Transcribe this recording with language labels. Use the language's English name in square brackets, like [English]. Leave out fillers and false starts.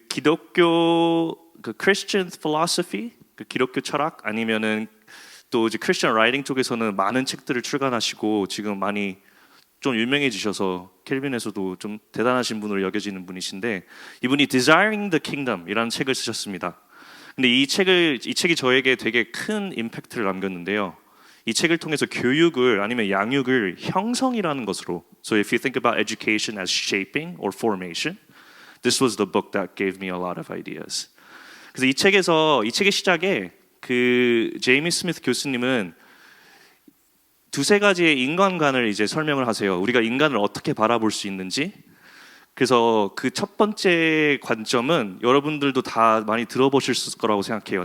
[Korean] 기독교 그 Christian philosophy, 그 기독교 철학 아니면은 또 이제 Christian writing 쪽에서는 많은 책들을 출간하시고 지금 많이 좀 유명해지셔서 켈빈에서도 좀 대단하신 분으로 여겨지는 분이신데 이분이 Desiring the Kingdom이라는 책을 쓰셨습니다. 근데 이 책이 저에게 되게 큰 임팩트를 남겼는데요. 이 책을 통해서 교육을 아니면 양육을 형성이라는 것으로 [English] So if you think about education as shaping or formation, this was the book that gave me a lot of ideas. [Korean] 그래서 이 책의 시작에 그 제이미 스미스 교수님은 두세 가지의 인간관을 이제 설명을 하세요. 우리가 인간을 어떻게 바라볼 수 있는지. 그래서 그 첫 번째 관점은 여러분들도 다 많이 들어보실 거라고 생각해요.